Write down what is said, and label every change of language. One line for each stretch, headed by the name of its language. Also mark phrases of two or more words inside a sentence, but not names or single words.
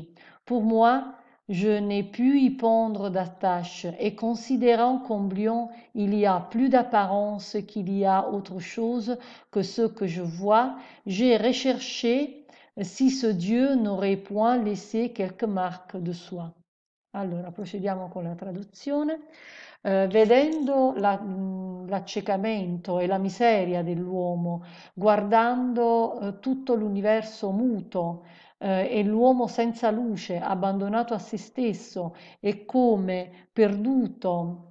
French: Pour moi, je n'ai pu y pondre d'attache, et considérant combien il y a plus d'apparence qu'il y a autre chose que ce que je vois, j'ai recherché si ce Dio n'aurait point laissé quelques marques de soi.
Italian: Allora, procediamo con la traduzione. Vedendo l'accecamento e la miseria dell'uomo, guardando tutto l'universo muto e l'uomo senza luce, abbandonato a se stesso e come perduto